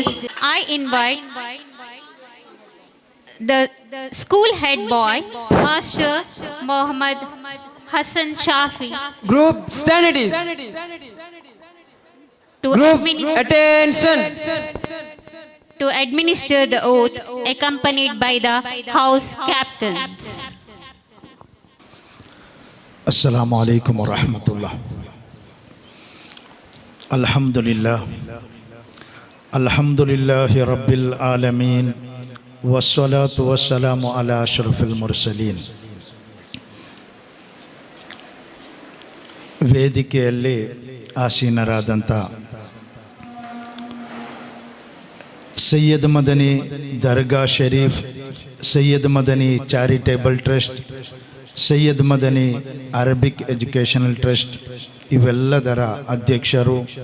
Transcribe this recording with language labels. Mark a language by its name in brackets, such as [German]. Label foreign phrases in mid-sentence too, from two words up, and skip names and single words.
[English] I invite the school head boy, Master Mohammad Hassan Shafi, Group stand it is. to Group administer attention. the oath, accompanied by the house captains. [Arabic] السلام عليكم ورحمة الله. الحمد لله رب العالمين والصلاة والسلام على أشرف المرسلين. [Kannada] ವೇದಿಕೆಯಲ್ಲಿ ಆಸೀನರಾದಂಥ ಸೈಯದ್ ಮದನಿ ದರ್ಗಾ ಶರೀಫ್, ಸೈಯದ್ ಮದನಿ ಚಾರಿಟೇಬಲ್ ಟ್ರಸ್ಟ್, ಸೈಯದ್ ಮದನಿ ಅರಬಿಕ್ ಎಜುಕೇಷನಲ್ ಟ್ರಸ್ಟ್ ಇವೆಲ್ಲದರ ಅಧ್ಯಕ್ಷರು,